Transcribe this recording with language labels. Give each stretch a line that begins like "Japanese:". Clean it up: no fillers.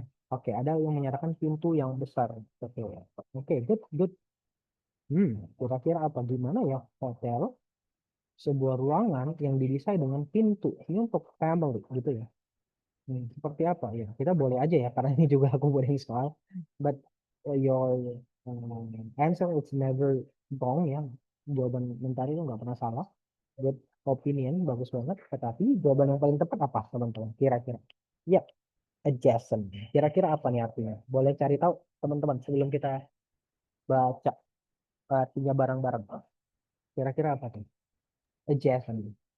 Indonesian: Oke, ada yang menyatakan pintu yang besar. Oke,
English: good, good.
Indonesian: Kira-kira apa? Gimana ya hotel? Sebuah ruangan yang didesain dengan pintu. Ini untuk family gitu ya. Seperti apa ya? Kita boleh aja ya, karena ini juga aku boleh soal.
English: But your answer is never wrong ya.
Indonesian: Jawaban mentari itu nggak pernah salah.
English: Good opinion,
Indonesian: bagus banget. Tetapi jawaban yang paling tepat apa, teman-teman? Kira-kira? Ya, adjacent. Kira-kira apa nih artinya? Boleh cari tahu, teman-teman, sebelum kita baca artinya bareng-bareng. Kira-kira apa tuh? Adjacent.